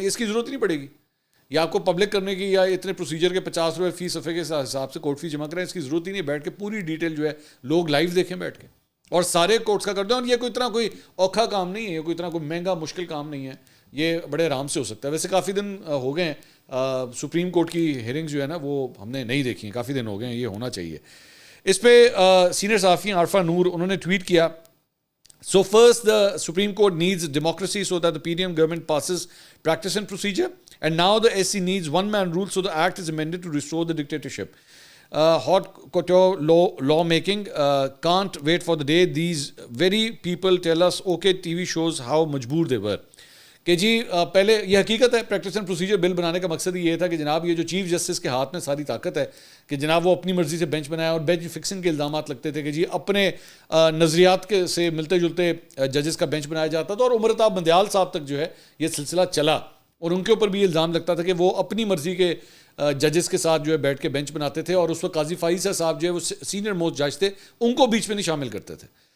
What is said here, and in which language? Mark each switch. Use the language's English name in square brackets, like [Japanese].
[Urdu] اس کی ضرورت نہیں پڑے گی یا آپ کو پبلک کرنے کی یا اتنے پروسیجر کے 50 روپے فی صفحے کے حساب سے کورٹ فیس جمع کریں. اس کی ضرورت ہی نہیں. بیٹھ کے پوری ڈیٹیل جو ہے لوگ لائیو دیکھیں بیٹھ کے اور سارے کورٹس کا کر دیں. اور یہ کوئی اوکھا کام نہیں ہے, کوئی اتنا کوئی مہنگا مشکل کام نہیں ہے, یہ بڑے آرام سے ہو سکتا ہے. ویسے کافی دن ہو گئے ہیں سپریم کورٹ کی ہیئرنگز جو ہے نا وہ ہم نے نہیں دیکھی ہیں, کافی دن ہو گئے ہیں, یہ ہونا چاہیے. اس پہ سینئر صحافی عارفہ نور انہوں نے ٹویٹ کیا, [English] So first, the Supreme Court needs democracy so that the PDM government passes practice and procedure. And now the SC needs one-man rule, so the act is amended to restore the dictatorship. Hot couture lawmaking can't wait for the day these very people tell us, okay, TV shows how majboor they were. [Urdu] کہ جی پہلے یہ حقیقت ہے practice and procedure بل بنانے کا مقصد یہ تھا کہ جناب یہ جو چیف جسٹس کے ہاتھ میں ساری طاقت ہے کہ جناب وہ اپنی مرضی سے بینچ بنایا, اور بینچ فکسنگ کے الزامات لگتے تھے کہ جی اپنے نظریات کے سے ملتے جلتے ججز کا بینچ بنایا جاتا تھا. اور عمرتاب بندیال صاحب تک جو ہے یہ سلسلہ چلا اور ان کے اوپر بھی یہ الزام لگتا تھا کہ وہ اپنی مرضی کے ججز کے ساتھ جو ہے بیٹھ کے بینچ بناتے تھے, اور اس وقت قاضی فائز صاحب جو ہے وہ سینئر موسٹ جج تھے, ان کو بیچ میں نہیں شامل کرتے تھے.